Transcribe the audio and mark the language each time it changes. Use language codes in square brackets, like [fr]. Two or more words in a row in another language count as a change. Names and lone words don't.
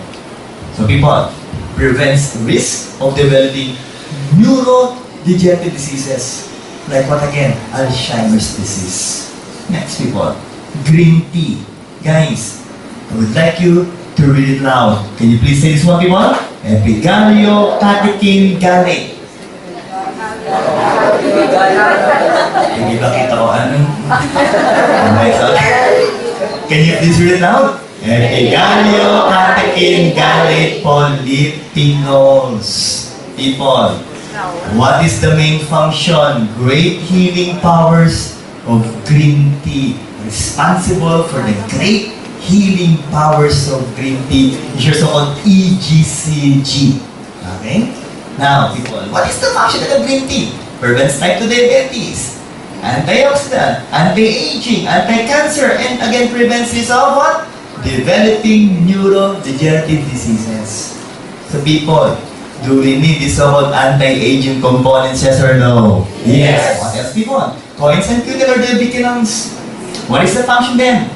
[en] So people, prevents risk of developing neurodegenerative diseases. Like what again? Alzheimer's disease. Next, people, green tea. Guys, I would like you to read it loud. Can you please say this one, people? Epigalio catechin gallate. [tl] Hindi ba kita ko ano? [en] Can you please read it loud? Epigalio catechin gallate polyphenols. People, what is the main function? Great healing powers of green tea. Responsible for the great healing powers of green tea, which are so-called EGCG. Okay? Now, people, what is the function of the green tea? Prevents type 2 diabetes, antioxidant, anti-aging, anti-cancer, and again prevents this of what? Developing neurodegenerative diseases. So people, do we need these so-called anti-aging components, yes or no? Yes. What else, people? Coins and cuticle or diabetes. What is the function then?